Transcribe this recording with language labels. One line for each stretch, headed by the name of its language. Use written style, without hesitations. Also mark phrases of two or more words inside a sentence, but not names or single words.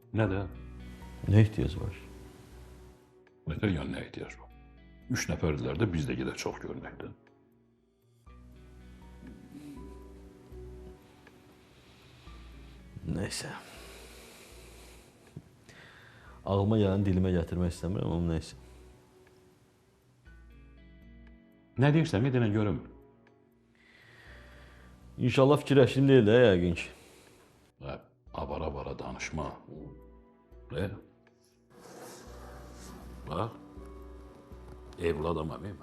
Azerbaijani: Nə ehtiyac var? Nətər yəni nə ehtiyac var? 3 nəfərdilər də biz də gedək çox görünəkdə.
Turkish: Neyse. Ağlıma gelen dilime getirmek istemiyorum ama neyse.
Azerbaijani: Nə deyirsən, bir dənə görüm. İnşallah fikirləşdim deyil də yəqin ki. Və abara-bara danışma. Bax. Evli adamam mən.